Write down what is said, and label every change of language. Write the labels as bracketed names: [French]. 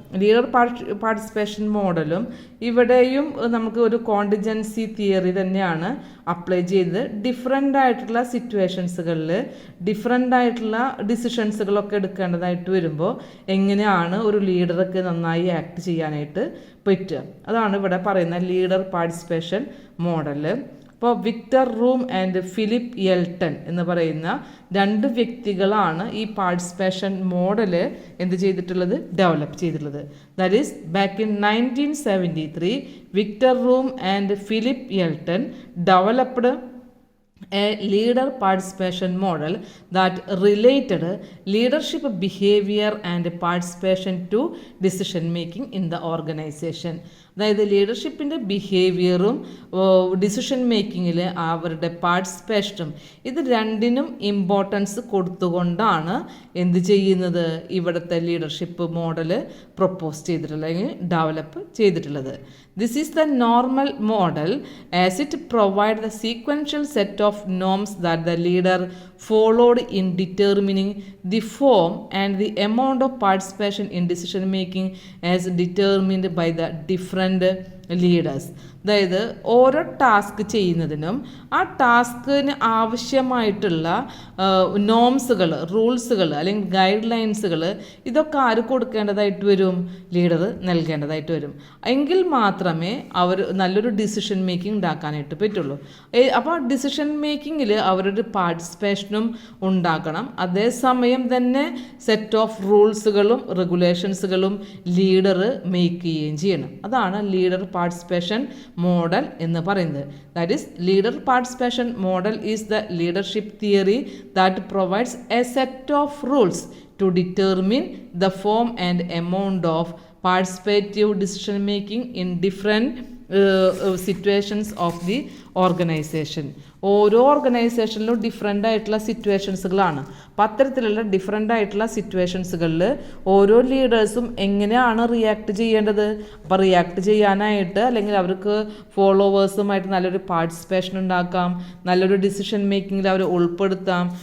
[Malayalam] Leader participation മോഡലും ഇവിടെയും നമുക്ക് ഒരു കോണ്ടിജൻസി തിയറി തന്നെയാണ് അപ്ലൈ ചെയ്ത് ഡിഫറെൻ്റ് ആയിട്ടുള്ള സിറ്റുവേഷൻസുകളിൽ ഡിഫറെൻ്റ് ആയിട്ടുള്ള ഡിസിഷൻസുകളൊക്കെ എടുക്കേണ്ടതായിട്ട് വരുമ്പോൾ എങ്ങനെയാണ് ഒരു ലീഡർക്ക് നന്നായി ആക്ട് ചെയ്യാനായിട്ട് പറ്റുക, അതാണ് ഇവിടെ പറയുന്ന ലീഡർ പാർട്ടിസിപ്പേഷൻ മോഡൽ. അപ്പോൾ Victor room and Philip Elton എന്ന് പറയുന്ന 2 വ്യക്തികളാണ് ഈ പാർട്ടിസിപ്പേഷൻ മോഡൽ എന്ത് ചെയ്തിട്ടുള്ളത്, ഡെവലപ്പ് ചെയ്തിട്ടുള്ളത്. [English] That is back in 1973 Victor Vroom and Philip Elton developed a leader participation model that related leadership behavior and participation to decision making in the organization. [Malayalam] അതായത് ലീഡർഷിപ്പിൻ്റെ ബിഹേവിയറും decision മേക്കിങ്ങിൽ അവരുടെ പാർട്ടിസിപ്പേഷനും ഇത് രണ്ടിനും ഇമ്പോർട്ടൻസ് കൊടുത്തുകൊണ്ടാണ് എന്ത് ചെയ്യുന്നത്, ഇവിടുത്തെ ലീഡർഷിപ്പ് മോഡൽ പ്രൊപ്പോസ് ചെയ്തിട്ടുള്ളത് അല്ലെങ്കിൽ develop ചെയ്തിട്ടുള്ളത്. [English] This is the normal model as it provides the sequential set of norms that the leader followed in determining the form and the amount of participation in decision making as determined by the different leaders. [Malayalam] അതായത് ഓരോ task ചെയ്യുന്നതിനും ആ ടാസ്കിന് ആവശ്യമായിട്ടുള്ള നോംസുകൾ, റൂൾസുകൾ അല്ലെങ്കിൽ guide ലൈൻസുകൾ ഇതൊക്കെ ആര് കൊടുക്കേണ്ടതായിട്ട് വരും? Leader നൽകേണ്ടതായിട്ട് വരും. എങ്കിൽ മാത്രമേ അവർ നല്ലൊരു ഡിസിഷൻ മേക്കിംഗ് ഉണ്ടാക്കാനായിട്ട് പറ്റുള്ളൂ. അപ്പോൾ ഡിസിഷൻ മേക്കിങ്ങിൽ അവരുടെ പാർട്ടിസിപ്പേഷനും ഉണ്ടാക്കണം. അതേസമയം തന്നെ സെറ്റ് ഓഫ് റൂൾസുകളും റെഗുലേഷൻസുകളും ലീഡർ മേക്ക് ചെയ്യുകയും ചെയ്യണം. അതാണ് ലീഡർ പാർട്ടിസിപ്പേഷൻ മോഡൽ എന്ന് പറയുന്നത്. [English] That is leader participation model is the leadership theory that provides a set of rules to determine the form and amount of participative decision making in different situations of the organization. [Malayalam] ഓരോ ഓർഗനൈസേഷനിലും different ആയിട്ടുള്ള സിറ്റുവേഷൻസുകളാണ്. അപ്പം അത്തരത്തിലുള്ള different ആയിട്ടുള്ള സിറ്റുവേഷൻസുകളിൽ ഓരോ ലീഡേഴ്സും എങ്ങനെയാണ് react ചെയ്യേണ്ടത്? അപ്പോൾ react ചെയ്യാനായിട്ട് അല്ലെങ്കിൽ അവർക്ക് ഫോളോവേഴ്സുമായിട്ട് നല്ലൊരു പാർട്ടിസിപ്പേഷൻ ഉണ്ടാക്കാം, നല്ലൊരു ഡിസിഷൻ മേക്കിങ്ങിൽ അവർ ഉൾപ്പെടുത്താം.